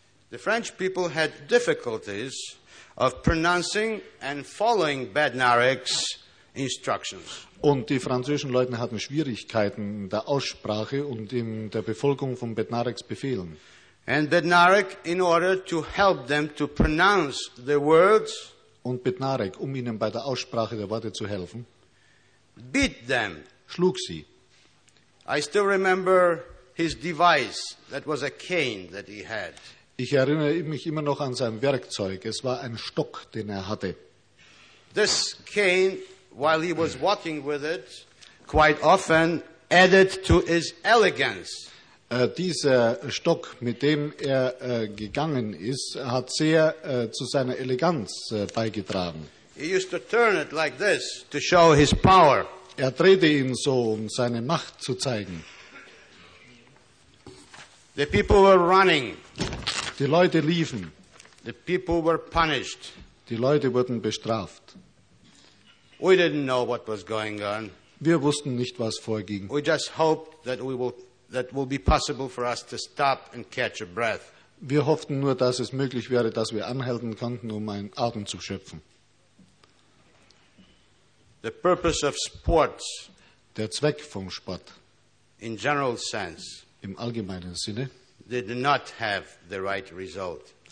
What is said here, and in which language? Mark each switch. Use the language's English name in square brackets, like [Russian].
[English] The French people had difficulties of pronouncing and following Bednarik's instructions. [German] Und die französischen Leute hatten Schwierigkeiten in der Aussprache und in der Befolgung von Bednariks Befehlen. [English] And Bednarik, in order to help them to pronounce the words, [German] und Bednarik, um ihnen bei der Aussprache der Worte zu helfen, [English] beat them. [German] Schlug sie. [English] I still remember his device. That was a cane that he had. [German] Ich erinnere mich immer noch an sein Werkzeug. Es war ein Stock, den er hatte. [English] This cane, while he was walking with it, quite often added to his elegance. [German] Dieser Stock, mit dem er gegangen ist, hat sehr zu seiner Eleganz beigetragen. [English] He used to turn it like this to show his power. [German] Er drehte ihn so, um seine Macht zu zeigen. [English] The people were running. [German] Die Leute liefen. [English] The people were punished. [German] Die Leute wurden bestraft. [English] We didn't know what was going on. [German] Wir wussten nicht, was vorging. [English] We just hoped that that will be possible for us to stop and catch a breath. [German] Wir hofften nur, dass es möglich wäre, dass wir anhalten konnten, um einen Atem zu schöpfen. [English] The purpose of sports. [German] Der Zweck vom Sport. [English] In general sense. [German] Im allgemeinen Sinne. [English] Did not have the right result.